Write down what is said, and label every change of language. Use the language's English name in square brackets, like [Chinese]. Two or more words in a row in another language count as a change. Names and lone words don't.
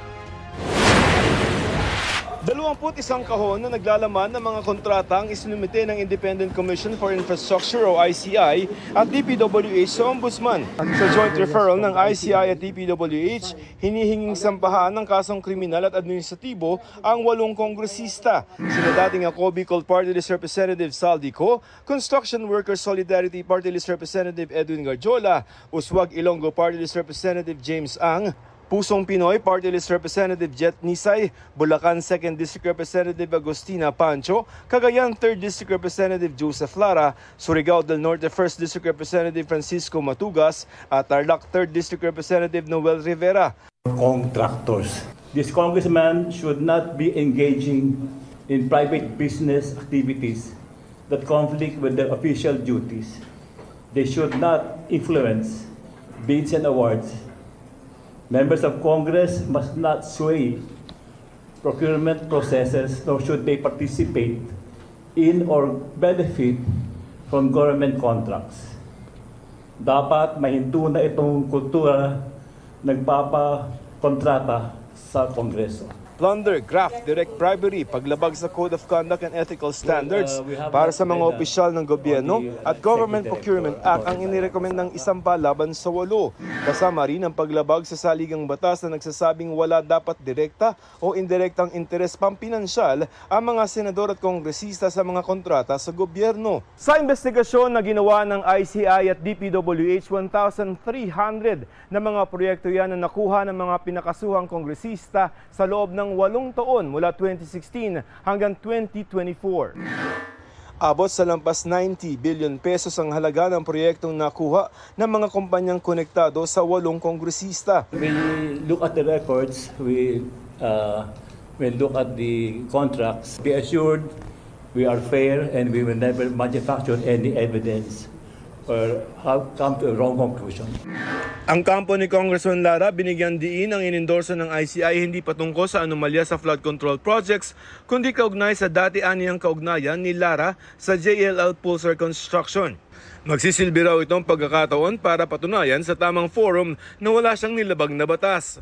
[Filipino] 21 kahon na naglalaman ng mga kontrata ang isinumite ng Independent Commission for Infrastructure o ICI at DPWH sa Ombudsman. Sa joint referral ng ICI at DPWH, hinihinging sampahan ng kasong kriminal at administratibo ang 8 kongresista. Sina dating ako Bicol Party List Representative Saldico, Construction Workers Solidarity Party List Representative Edwin Garjola, Uswag Ilonggo Party List Representative James Ang, Pusong Pinoy Party List Representative Jet Nisay, Bulacan 2nd District Representative Agustina Pancho, Cagayan 3rd District Representative Joseph Lara, Surigao del Norte 1st District Representative Francisco Matugas, at Tarlac 3rd District Representative Noel Rivera. [English] Contractors. This congressman should not be engaging in private business activities that conflict with their official duties. They should not influence bids and awards. Members of Congress must not sway procurement processes, nor should they participate in or benefit from government contracts. [Filipino] Dapat mahinto na itong kultura nagpapakontrata sa Kongreso. Plunder, graft, direct bribery, paglabag sa Code of Conduct and Ethical Standards para sa mga opisyal ng gobyerno at Government Procurement Act ang inirekomendang isampa laban sa 8. Kasama rin ang paglabag sa saligang batas na nagsasabing wala dapat direkta o indirektang interes pampinansyal ang mga senador at kongresista sa mga kontrata sa gobyerno. Sa investigasyon na ginawa ng ICI at DPWH, 1,300 na mga proyekto yan na nakuha ng mga pinakasuhang kongresista sa loob ng 8 taon mula 2016 hanggang 2024. Abot sa lampas 90 billion pesos ang halaga ng proyektong nakuha ng mga kumpanyang konektado sa 8 kongresista. [English] We look at the records, we look at the contracts. Be assured we are fair and we will never manufacture any evidence or have come to a wrong conclusion. [Filipino] Ang kampo ni Congressman Lara, binigyan diin ang inendorso ng ICI hindi patungkol sa anomalya sa [English] flood control projects, [Filipino] kundi kaugnay sa dati-aniyang kaugnayan ni Lara sa JLL Pulsar Construction. Magsisilbi raw itong pagkakataon para patunayan sa tamang forum na wala siyang nilabag na batas.